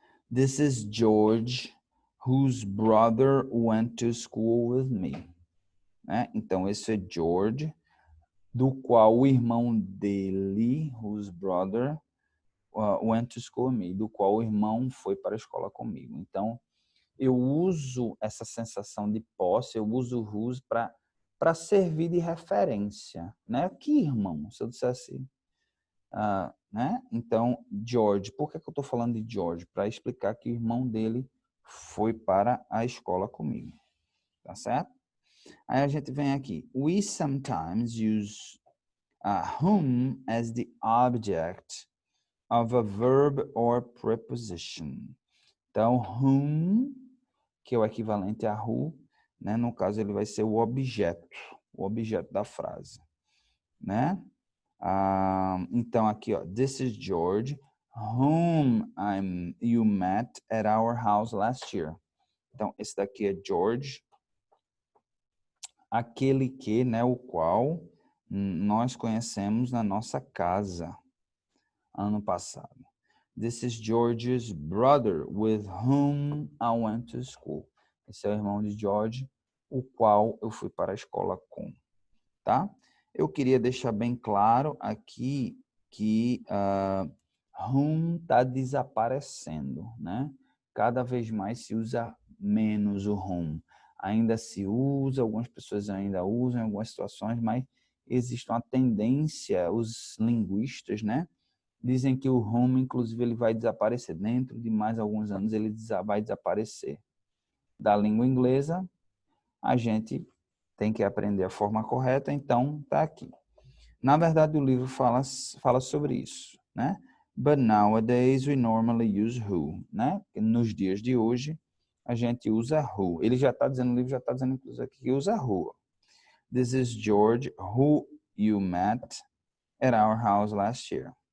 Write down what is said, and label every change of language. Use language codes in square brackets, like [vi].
[en] This is George, whose brother went to school with me. [pt] né? Então, esse é George, do qual o irmão dele, [en] whose brother, went to school with me, [pt] do qual o irmão foi para a escola comigo. Então, eu uso essa sensação de posse, eu uso o whose para servir de referência, né? Que irmão? Se eu dissesse, né? Então, George. Por que eu estou falando de George? Para explicar que o irmão dele foi para a escola comigo, tá certo? Aí a gente vem aqui. [en] We sometimes use whom as the object of a verb or preposition. [pt] Então, whom, que é o equivalente a who, né? No caso, ele vai ser o objeto da frase, né? Então, aqui, ó, [en] this is George, whom you met at our house last year. [pt] Então, esse daqui é George, aquele que, né, o qual nós conhecemos na nossa casa ano passado. [en] This is George's brother with whom I went to school. [pt] Esse é o irmão de George, o qual eu fui para a escola com, tá? Eu queria deixar bem claro aqui que whom está desaparecendo, né? Cada vez mais se usa menos o whom. Ainda se usa, algumas pessoas ainda usam em algumas situações, mas existe uma tendência, os linguistas, né? Dizem que o whom, inclusive, ele vai desaparecer. Dentro de mais alguns anos, ele vai desaparecer. Da língua inglesa, a gente tem que aprender a forma correta, então está aqui. Na verdade, o livro fala sobre isso, né? [en] But nowadays we normally use who, [pt] né? Nos dias de hoje, a gente usa who. Ele já está dizendo, o livro já está dizendo, inclusive, aqui que usa who. [en] This is George, who you met at our house last year.